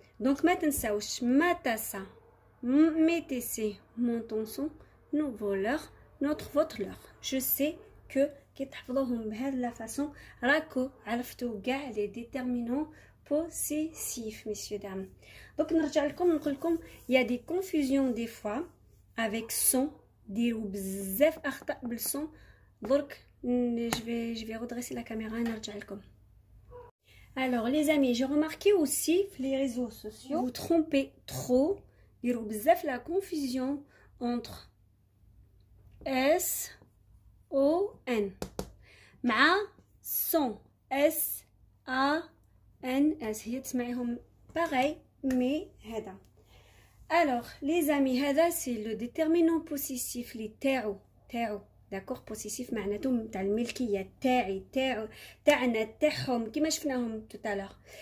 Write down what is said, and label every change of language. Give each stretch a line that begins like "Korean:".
French: Donc
Arabic: ما تنساوش
French: ما تاسا mes tessés, mon tonson, nos voleurs, notre, votre, leur. Je sais que
Arabic: كي تحفظوهم بهذه
French: la façon
Arabic: راكو عرفتوا كاع
French: les déterminants possessifs, messieurs dames. Donc
Arabic: نرجع لكم نقول لكم
French: il y a des confusions des fois avec son.
Arabic: ديروا بزاف اخطاء بالصون.
French: درك je vais redresser la caméra
Arabic: نرجع لكم.
French: Alors les amis, j'ai remarqué aussi les réseaux sociaux vous trompez trop.
Arabic: ديروا بزاف
French: la confusion entre S O N مع son S A N S.
Arabic: هي تسمعيهم
French: pareil mais
Arabic: هذا.
French: Alors les amis هذا c'est le déterminant possessif les تاعو d'accord.
Arabic: possessif معناته تاع الملكيه تاعي تاعو تاعنا تاعهم كيما شفناهم
French: tout à l'heure.